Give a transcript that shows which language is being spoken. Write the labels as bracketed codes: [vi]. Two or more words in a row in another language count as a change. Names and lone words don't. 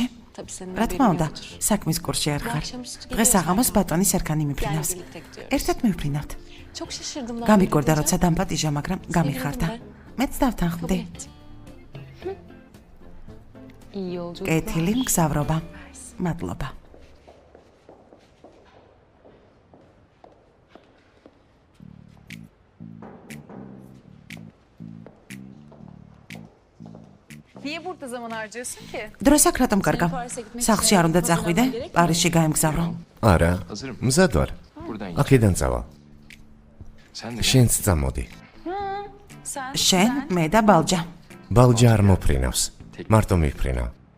[ka] რა თქმა უნდა, საქმის კურსში არ ხარ. დღეს აღამოს ბატონის ერქანი მიფრინავს. ერთად მივფრინავთ. გამიკვირდა, როცა დამპატიჟა, მაგრამ გამიხარდა. მეც დავთანხმდი. კეთილი მგზავრობა. მადლობა. [tr] Niye burada zaman harcıyorsun ki? [ka] დროს აქ რატომ კარგავ? სახლში არ უნდა წახვიდე? პარიზში გაემგზავრო. არა, მზად ვარ. აქედან წავალ. შენც წამოდი. შენ, მე და ბალჯა. ბალჯა არ მოფრინავს. მარტო მიფრინავ.